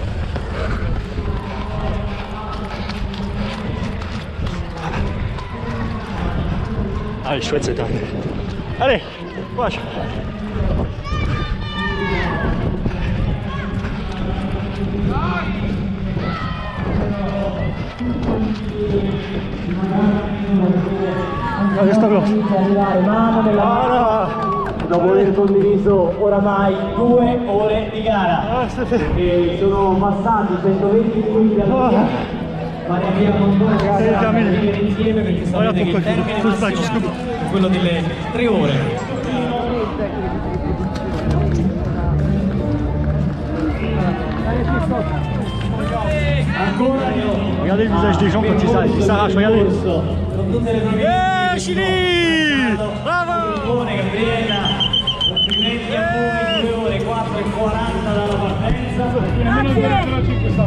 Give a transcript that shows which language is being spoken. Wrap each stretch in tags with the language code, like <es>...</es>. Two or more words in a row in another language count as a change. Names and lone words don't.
<fr>Allez, chouette cette arrivée. Allez, courage. Allez,</fr> <it>sta veloce.</it> <fr>Voilà.</fr> <it>Dopo aver condiviso oramai 2 ore di gara.</it> <fr>Ah, c'est fait.</fr> <it>E sono passati 120 minuti all'ora. Ma ne abbiamo ancora</it> <fr>C'est terminé.</fr> <it>insieme perché</it> <fr>Voilà</fr> <it>sapete che</it> <fr>pourquoi</fr> <it>il il termine</it> <fr>faut se battre jusqu'au bout.</fr> <it>è quello delle 3 ore. Ancora io.</it> <fr>Regardez le visage des gens quand ils s'arrachent, regardez.</fr> <it>Con tutte le promesse.</it> <en>Yeah, Chili! Bravo!</en> <it>Gabriella, complimenti a voi, 2 ore 4 e 40 dalla partenza.</it>